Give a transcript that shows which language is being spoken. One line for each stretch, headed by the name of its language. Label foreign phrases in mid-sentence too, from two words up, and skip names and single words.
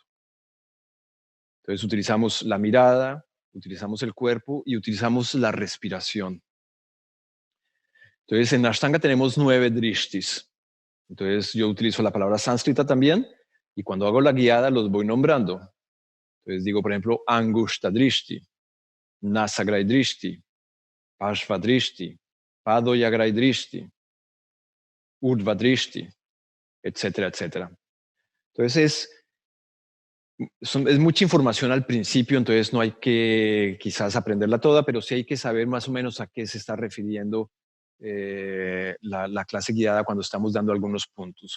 Spanish: Entonces, utilizamos la mirada, utilizamos el cuerpo y utilizamos la respiración. Entonces, en Ashtanga tenemos 9 drishtis. Entonces, yo utilizo la palabra sánscrita también y cuando hago la guiada los voy nombrando. Entonces, digo, por ejemplo,
Sanskrit: अङ्गुष्ठ दृष्टि, नासाग्र दृष्टि, पार्श्व दृष्टि, पादयोरग्र दृष्टि, ऊर्ध्व दृष्टि,
Spanish: etcétera, etcétera. Entonces, es mucha información al principio, entonces no hay que quizás aprenderla toda, pero sí hay que saber más o menos a qué se está refiriendo la clase guiada cuando estamos dando algunos puntos.